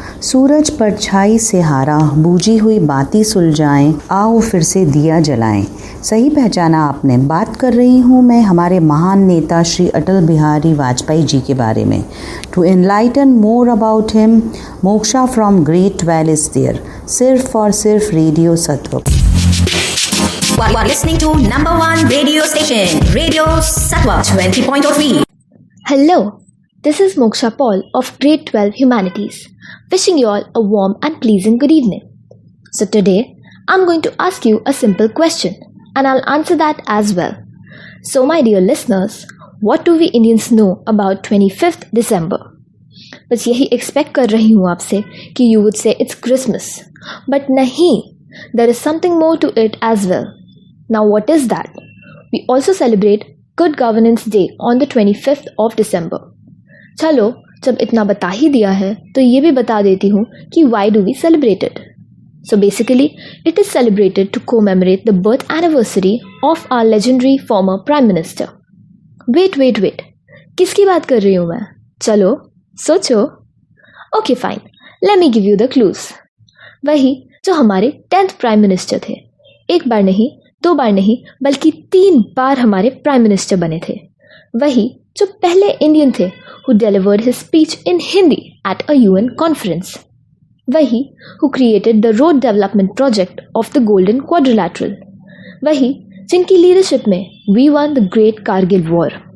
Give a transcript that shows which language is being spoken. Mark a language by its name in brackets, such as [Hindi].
[Hindi] सूरज परछाई से हारा, बूझी हुई बाती सुलझाएं, आओ फिर से दिया जलाएं। सही पहचाना आपने, बात कर रही हूँ मैं हमारे महान नेता श्री अटल बिहारी वाजपेयी जी के बारे में। [English] to enlighten more about him, Moksha from great well is there, [Hindi] सिर्फ और सिर्फ [English] Radio Sattva. You are listening to number one radio station, Radio Sattva 20.3. Hello, this is Moksha Paul of Grade 12 Humanities, wishing you all a warm and pleasant good evening. So today, I'm going to ask you a simple question and I'll answer that as well. So my dear listeners, what do we Indians know about 25th December? [Hindi] बस यही expect कर रही हूँ आपसे कि [English] you would say it's Christmas. But नहीं, there is something more to it as well. Now what is that? We also celebrate Good Governance Day on the 25th of December. [Hindi] चलो, जब इतना बता ही दिया है तो ये भी बता देती हूँ कि [English] why do we celebrate it? So basically, it is celebrated to commemorate the birth anniversary of our legendary former Prime Minister. [Hindi] Wait. किसकी बात कर रही हूँ मैं? चलो, सोचो. [English] Okay fine, let me give you the clues. [Hindi] वही जो हमारे 10th Prime Minister थे. एक बार नहीं, 2 बार नहीं, बल्कि 3 बार हमारे प्राइम मिनिस्टर बने थे. वही जो पहले इंडियन थे [English] who delivered his speech in Hindi at a UN conference. वही who created the road development project of the Golden Quadrilateral. [Hindi] वही जिनकी लीडरशिप में [English] we won the Great Kargil War.